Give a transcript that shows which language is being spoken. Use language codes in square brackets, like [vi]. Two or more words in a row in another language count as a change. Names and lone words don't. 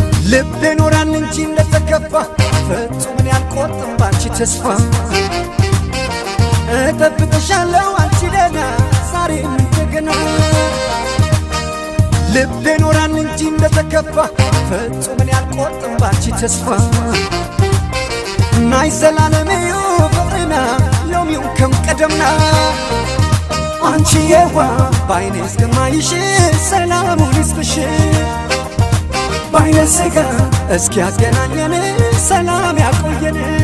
[am] ልቤ ኖራል እንጂ እንደተከፋ ፈጽሞ እኔ አልቆርጥም ባንቺ ተስፋ። እጠብቅሻለሁ አንቺ ደህና ዛሬም እንደገና። ልቤ ኖራል እንጂ እንደተከፋ ፈጽሞ እኔ አልቆርጥም ባንቺ ተስፋ። [ti] ናይ ዘላለም እዩ ፍቅርና ሎሚው ከም ቀደምና። [am] አንቺ የዋ ባይኔ እስከማይሽ ሰላሙን ይስጥሽ። ባይነ ስጋ እስኪ ያገናኘን ሰላም ያቆየን።